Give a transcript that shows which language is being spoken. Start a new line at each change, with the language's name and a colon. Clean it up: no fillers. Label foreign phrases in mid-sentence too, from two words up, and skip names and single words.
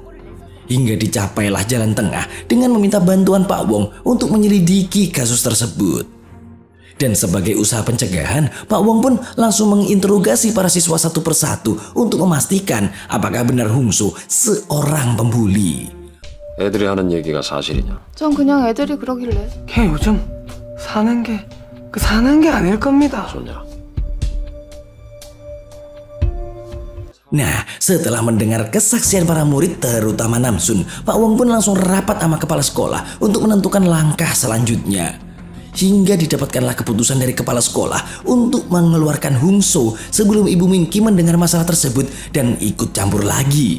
Indonesian: Hingga dicapailah jalan tengah dengan meminta bantuan Pak Wong untuk menyelidiki kasus tersebut. Dan sebagai usaha pencegahan, Pak Wong pun langsung menginterogasi para siswa satu persatu untuk memastikan apakah benar Hungso seorang pembuli.
Korean: 애들이 하는 얘기가 사실이냐? 전 그냥 애들이 그러길래. 걔 요즘 사는 게 아닐 겁니다. 좋냐?
Indonesian: Nah, setelah mendengar kesaksian para murid terutama Namsun, Pak Wong pun langsung rapat sama kepala sekolah untuk menentukan langkah selanjutnya. Hingga didapatkanlah keputusan dari kepala sekolah untuk mengeluarkan Hungso sebelum Ibu Minki mendengar masalah tersebut dan ikut campur lagi.